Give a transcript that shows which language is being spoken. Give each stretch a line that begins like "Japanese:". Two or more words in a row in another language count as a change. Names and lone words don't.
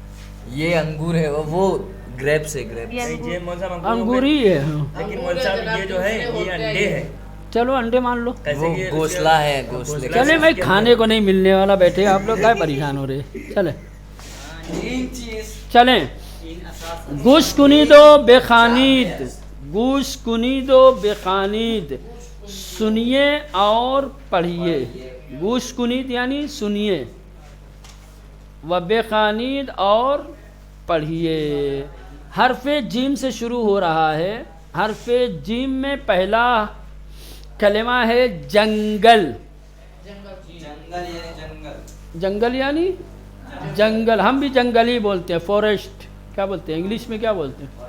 Urdu: یہ انگور ہے، وہ گریپس ہے، گریپس، نہیں یہ مول صاحب انگور ہی ہے، ہاں، لیکن مول صاحب یہ جو ہے یہ انڈے ہے، چلو انڈے مان لو، وہ گھونسلہ ہے، گھونسلے کا، چلے بھائی، کھانے کو نہیں ملنے والا، بیٹھے آپ لوگ کیا پریشان ہو رہے، چلیں
Persian: ان چیز،
Urdu: چلیں،
Persian: گوش کنید و بخوانید، گوش کنید و بخوانید،
Urdu: سنیے اور پڑھیے،
Persian: گوش کنید
Urdu: یعنی سنیے،
Persian: و بخوانید
Urdu: اور پڑھیے، حرف جیم سے شروع ہو رہا ہے، حرف جیم میں پہلا کلمہ ہے جنگل، جنگل یعنی جنگل، جنگل یعنی جنگل، ہم بھی جنگل ہی بولتے ہیں، فورسٹ کیا بولتے ہیں انگلش میں، کیا بولتے ہیں؟